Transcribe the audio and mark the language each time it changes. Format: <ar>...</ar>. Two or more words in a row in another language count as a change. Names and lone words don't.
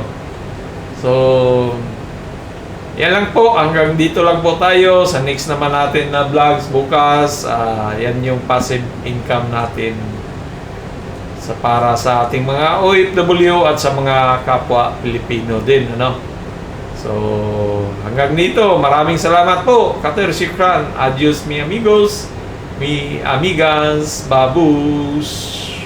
<tl>So, yan lang po, hanggang dito lang po tayo. Sa next naman natin na vlogs bukas, yan yung passive income natin para sa ating mga OFW at sa mga kapwa Pilipino din, ano. So, hanggang dito, maraming salamat po.</tl> <ar>كتير شكرا.</ar> <es>Adios mi amigos, mi amigas, babus.</es>